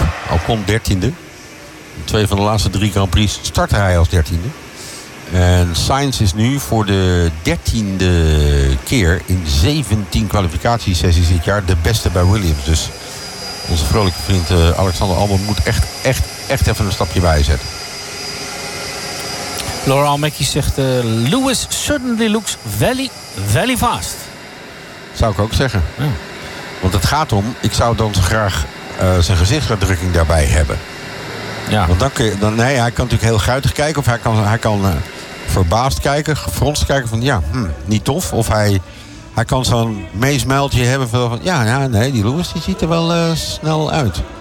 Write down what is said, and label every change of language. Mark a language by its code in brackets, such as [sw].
[nl] Ocon 13e. 2 van de laatste 3 Grand Prix startte hij als 13e. En Sainz is nu voor de 13e keer in 17 kwalificatiesessies dit jaar de beste bij Williams. Dus onze vrolijke vriend Alexander Albon moet echt even een stapje bijzetten. [en] Laurent Mackie zegt, Lewis suddenly looks very, very fast. [nl] Zou ik ook zeggen. Ja. Want het gaat om, ik zou dan zo graag zijn gezichtsuitdrukking daarbij hebben. Ja. Want dan kun je, hij kan natuurlijk heel guitig kijken. Of hij kan verbaasd kijken, gefronst kijken van niet tof. Of hij kan zo'n meesmuiltje hebben van, die Lewis die ziet er wel snel uit.